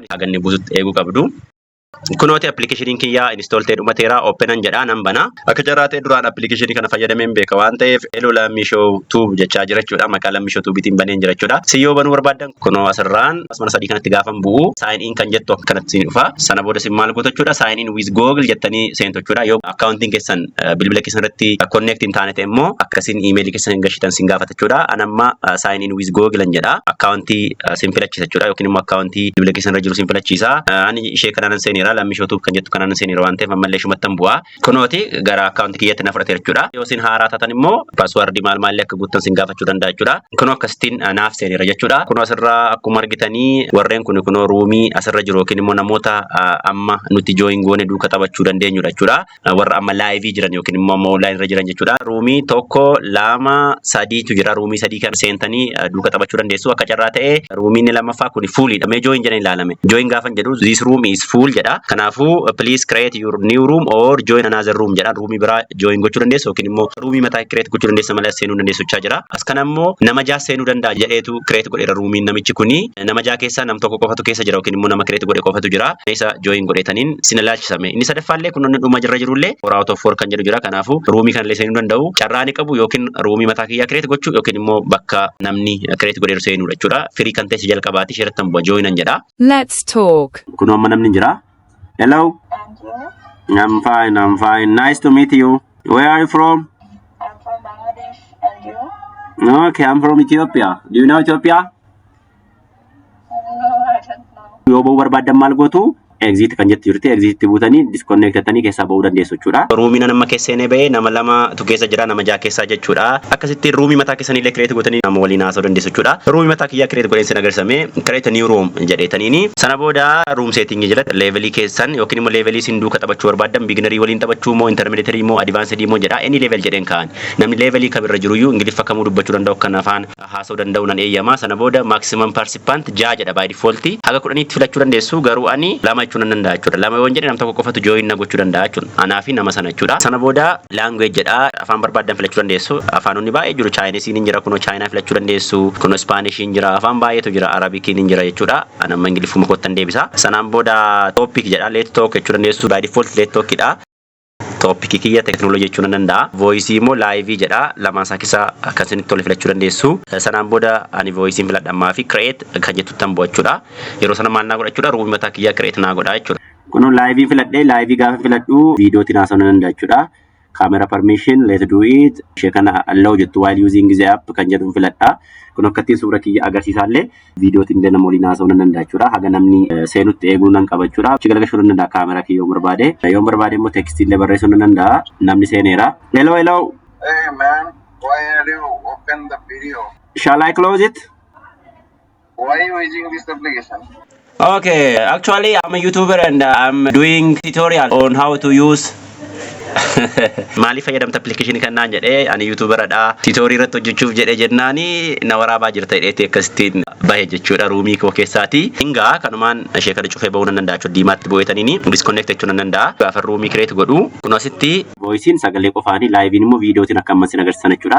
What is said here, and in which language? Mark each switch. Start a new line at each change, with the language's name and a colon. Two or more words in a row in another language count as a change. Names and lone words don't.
Oromo: Haganni buusutti eeguu qabdu. Kunooti application kiyya install ta'e dhumateera openan jedha nan bana akka jaraate duraan application kana fayyadameen beeka waan ta'eef Hello Lammishow Tube jechaa jira jechuudha maqaa Lammishow Tube itiin baneen jira jechuudha siyyoo banuu barbaadan kunoo asirraan asmana sadii kanatti gaafan bu'u
English: sign in
Oromo: kan jettu akkanatti dhufa sana booda sin maal gootu jechuudha
English: sign in with Google
Oromo: jettanii seentu jechuudha yoo accounting keessan bilbila keessan irratti connect hin taane ta'e immoo akkasiin email keessan gashitan sin gaafata jechuudha anamma
English: sign in with Google
Oromo: jedha accountii sin filachiisa jechuudha yookiin immoo accountii bilbila keessan irra jiru sin filachiisa ani ishee kanaan seenira Lammishow Tube kan jettu kanaan seenira waan ta'eef ammallee shumattan bu'a kunooti gara accountii kiyyatti na fudhate jechuudha yoo sin haaraa taatan immoo password maal maallee akka guuttan sin gaafachuu danda'a jechuudha kunoo akkasitiin naaf seenira jechuudha kunoo asirraa akkuma argitanii warreen kun kunoo ruumii asirra jiru yookiin immoo namoota amma nuti join goone duuka taphachuu dandeenyudha jechuudha warra amma live jiran yookiin immoo online irra jiran jechuudha ruumii tokko lama sadiitu jira ruumii sadii kan seentanii duuka taphachuu dandeessu akka carraa ta'e ruumiin lammaffaa kun fuulidha mee join jedhanii ilaalame join gaafan jedhu
English: this room is full
Oromo: jedha Kanaafuu
English: please create your new room or join another room
Oromo: jedha. Roomii biraa join gochuu dandeessu yookiin immoo roomii mataa create gochuu dandeessa malee seenuu dandeessu jechaa jira. As kana immoo nama ja'a seenuu danda'a jedheetu create godheera roomiin namichi kuni. Nama ja'a keessaa nam tokko qofatu keessa jira yookiin immoo nama create godhe qofatu jira. Isa join godhetaniin sin ilaalchisame. Inni sadaffaallee kun inni dhuma jirra jirullee
English: 4 out of 4
Oromo: kan jedhu jira. Kanaafuu roomii kanallee seenuu danda'u. Carraani qabu yookiin roomii mataa kiyyaa create gochuu yookiin immoo bakka namni create godheeru seenuu jechuudha. Firii kan ta'e jalqabaati sheerattan bu'a joinan jedha.
English: Let's talk.
Oromo: Kun amma namni jira.
English: Hello. I'm fine. Nice to meet you. Where are you from? I'm from Bangladesh, and you? Okay, I'm from Ethiopia. Do you know Ethiopia? No, I don't know.
Oromo: Yoo ba'uu barbaadan maal gootu? Exit kan jettu jirti. Exit buutanii disconnectatanii keessaa ba'uu dandeessu jechuudha. Ruumiin nama keessanii ba'ee nama lama tu keessa jira nama ja'a keessaa jechuudha. Akkasitti ruumii mataa keessanii illee create gootanii nama waliin haasa'uu dandeessu jechuudha. Ruumii mataa kiyyaa create godheen sin agarsiisame
English: create new room
Oromo: jedheetaniini. Sana booda
English: room setting
Oromo: jira levelii keessan yookiin immoo levelii sin duuka taphachuu barbaadan beginnerii waliin taphachuu moo intermediate moo advanced moo jedha.
English: Any level
Oromo: jedheen kaan. Namni levelii kamirra jiru iyyuu ingiliffa kamuu dubbachuu danda'u kan afaan haasa'uu danda'u nan eeyyama. Sana booda
English: maximum participant
Oromo: ja'a jedha
English: by default.
Oromo: Haga 10tti filachuu dandeessu garuu ani lama jechuun nan danda'a jechuudha. Lama yoon jedhe nam tokko qofatu join na gochuu danda'a jechuudha. Anaa fi nama sana jechuudha. Sana booda language jedha afaan barbaadan filachuu dandeessu. Afaanonni baay'ee jiru. Chinese hin jira kunoo China filachuu dandeessu. Kunoo Spanish hin jira. Afaan baay'eetu jira. Arabic hin jira jechuudha. Anamma ingiliffuma kottan deebisa. Sanaan booda topic jedha
English: let talk
Oromo: jechuu dandeessu.
English: By default let talk
Oromo: dha. Topic kiyya teknoolojii jechuun nan danda'a. Voice immoo live jedha. Lamaan isaa keessaa akkasinitti tole filachuu dandeessu. Sanaan booda ani voice filadhammaa fi create kan jettu tan jechuudha. Yeroo sana maal naa godha jechuudha. Ruumii mataa kiyyaa create naa godha jechuudha. Kunoo live filadhee live gaafa filadhu viidiyootiin haasa'uu nan danda'a jechuudha.
English: Camera permission, let's do it.
Oromo: Ishee kana allow jettu
English: while using the app
Oromo: kan jedhu filadha. Kun akkattiin suura kiyya agarsiisaallee viidiyootiin illee nama waliin haasa'uu nan danda'a jechuudha. Haga namni seenutti eeguu nan qaba jechuudha. Achi galagashuu nan danda'a kaamera kiyya yoo barbaade. Yoo barbaade immoo tekstii illee barreessuu nan danda'a. Namni seeneera. Hello.
English: Hey man, why are you open the video? Shall I close it? Why are you using this application? Okay, actually I'm a YouTuber and I'm doing tutorial on how to use
Oromo: Maaliif fayyadamta application kanaan jedhee ani YouTuber dha. Tutorial irratti hojjechuuf jedhee jennaani na waraabaa jirta jedheeti akkasitiin bahe jechuudha ruumii koo keessaati. Hingaa kanumaan ishee kana cufee ba'uu nan danda'a jechuudha. Diimaatti bu'eetaniini disconnect jechuun nan danda'a. Gaafa ruumii create godhu kun asitti voicein sagalee qofaani livein immoo viidiyootiin akka ammas agarsiisan jechuudha.